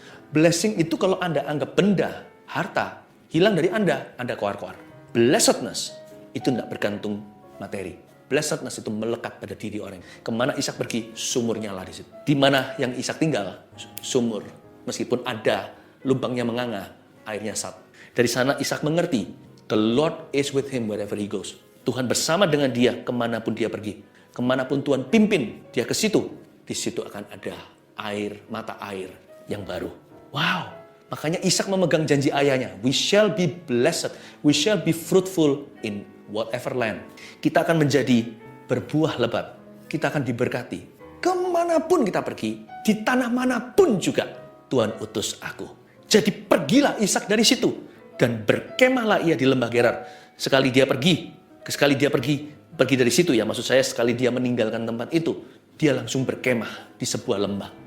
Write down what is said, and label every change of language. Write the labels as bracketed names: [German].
[Indonesian] Blessing itu kalau Anda anggap benda, harta, hilang dari Anda koar-koar. Blessedness itu tidak bergantung materi. Blessedness itu melekat pada diri orang. Kemana Ishak pergi, sumur nyala di situ. Di mana yang Ishak tinggal, sumur. Meskipun ada lubangnya menganga, airnya sat. Dari sana Ishak mengerti, [English] the Lord is with him wherever he goes. [Indonesian] Tuhan bersama dengan dia kemanapun dia pergi. Kemanapun Tuhan pimpin dia ke situ, di situ akan ada air, mata air yang baru. Wow, makanya Ishak memegang janji ayahnya. [English] We shall be blessed, we shall be fruitful in whatever land. [Indonesian] Kita akan menjadi berbuah lebat, kita akan diberkati. Kemanapun kita pergi, di tanah manapun juga, Tuhan utus aku. Jadi pergilah Ishak dari situ, dan berkemahlah ia di lembah Gerar. Sekali dia pergi dari situ ya, maksud saya sekali dia meninggalkan tempat itu, dia langsung berkemah di sebuah lembah.